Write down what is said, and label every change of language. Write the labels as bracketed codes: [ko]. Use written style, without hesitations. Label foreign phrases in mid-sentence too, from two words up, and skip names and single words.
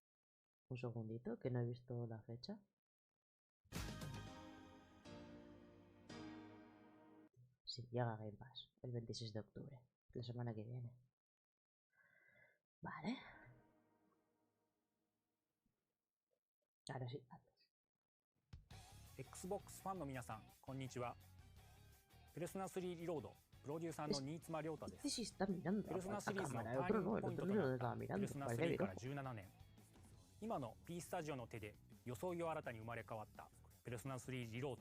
[es] Un segundito, que no he visto la fecha. Sí, llega a Game Pass el 26 de octubre, la semana que viene. Vale. Ahora sí, antes. [ja] Xbox ファンの皆さん、こんにちは。ペルソナ3リロードプロデューサーの新妻亮太です。ペルソナシリーズのターニングポイントとなったペルソナ3から17年。今の P スタジオの手で装いを新たに生まれ変わったペルソナ3リロード。